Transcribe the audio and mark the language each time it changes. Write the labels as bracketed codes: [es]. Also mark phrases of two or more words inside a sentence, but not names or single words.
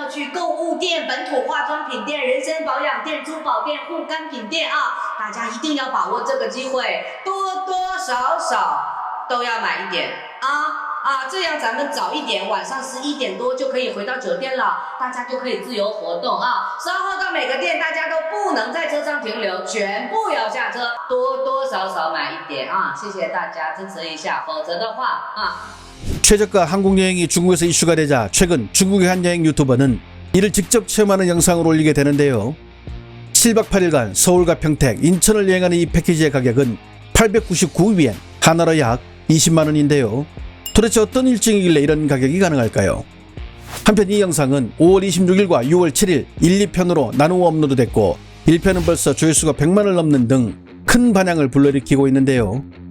[zh] 要去购物店、本土化妆品店、人参保养店、珠宝店、护肝品店大家一定要把握这个机会，多多少少都要买一点这样咱们早一点，晚上11点多就可以回到酒店了，大家就可以自由活动稍后到每个店大家都不能在车上停留，全部要下车，多多少少买一点谢谢大家支持一下，否则的话 [ko] 최저가 한국 여행이 중국에서 이슈가 되자 최근 중국의 한 여행 유튜버는 이를 직접 체험하는 영상을 올리게 되는데요. 7박 8일간 서울과 평택, 인천을 여행하는 이 패키지의 가격은 899위엔, 하나로 약 20만원인데요. 도대체 어떤 일정이길래 이런 가격이 가능할까요? 한편 이 영상은 5월 26일과 6월 7일 1, 2편으로 나누어 업로드됐고 1편은 벌써 조회수가 100만을 넘는 등 큰 반향을 불러일으키고 있는데요.